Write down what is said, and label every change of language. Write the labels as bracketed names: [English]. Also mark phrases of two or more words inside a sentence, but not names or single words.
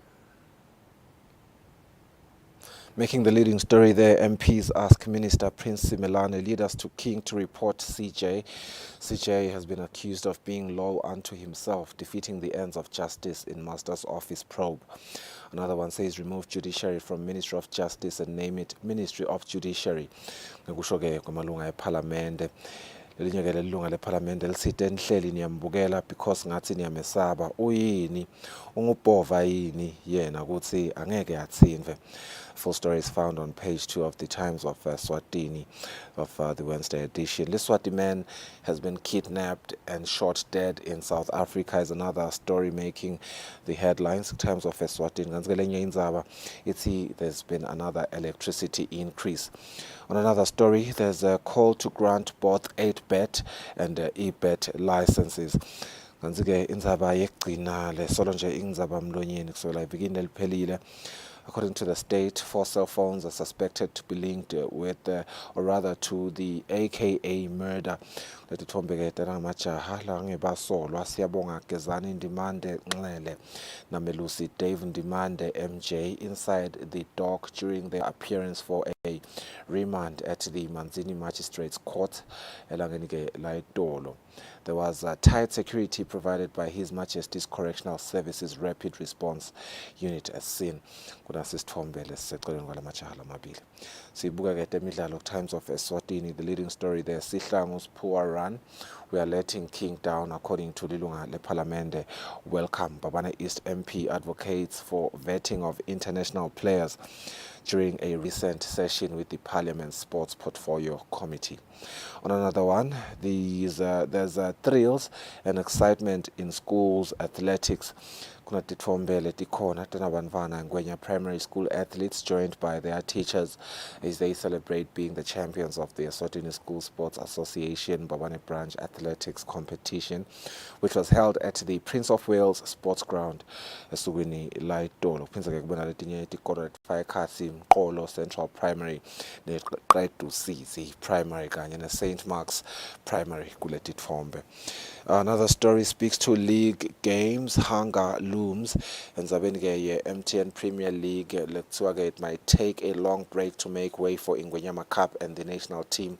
[English] Making the leading story there, MPs ask Minister Prince Simelane, lead us to King to report CJ. CJ has been accused of being low unto himself, defeating the ends of justice in Master's Office probe. Another one says remove judiciary from Ministry of Justice and name it Ministry of Judiciary. [Swati] Ngekusho-ke kwamalunga eParliament. Lelinye ke lelunga leParliament lisithe enhleli niyambukela because ngathi niyamesaba uyini ungubhova yini yena ukuthi angeke atsinve. [English] Full story is found on page 2 of the Times of Eswatini of the Wednesday edition. Eswatini man has been kidnapped and shot dead in South Africa is another story making the headlines. Times of Eswatini. [Swati] Ganzelenye indzaba ithi [English] there's been another electricity increase. On another story, there's a call to grant both 8-bet and e-bet licenses. [Swati] Ganzike indzaba yekugcina le solo nje indzaba mlonyeni kusukela ibikini eliphelile. [English] According to the state, 4 cell phones are suspected to be linked with, or rather to the AKA murder. [Swati] Letithombeke majaha la ngebasolwa siyabonga [English] Gezani Ndimande Nxele namelusi Dave Ndimande MJ inside the dock during their appearance for a remand at the Manzini Magistrates Court [Swati] elangeni laitolo. [English] There was tight security provided by His Majesty's Correctional Services Rapid Response Unit as seen. [Swati] Kunasisithombe lesiseceleni kwala majaha lamabili. Sibuka ke temidlalo [English] Times of Eswatini, the leading story there, Sihlangu's poor run. We are letting King down according to [Swati] Lilunga leParliamente. [English] Welcome. Babana East MP advocates for vetting of international players. during a recent session with the Parliament Sports Portfolio Committee. On another one, there's thrills and excitement in schools athletics. [Swati] Kunatitfombele tikhona tanabanvana [English] Ngwenya Primary School athletes joined by their teachers as they celebrate being the champions of the Eswatini School Sports Association Babane Branch Athletics Competition, which was held at the Prince of Wales Sports Ground [Swati] esukwini la Itolo. Kuphindza-ke kubona letinye tikolo letifaka ekhatsi Mqolo Central Primary neQedusizi Primary kanye neSt Mark's Primary kuletitfombe. [English] Another story speaks to league games. Hunger looms. And Zabeni MTN Premier League, it might take a long break to make way for Ingwenyama Cup and the national team.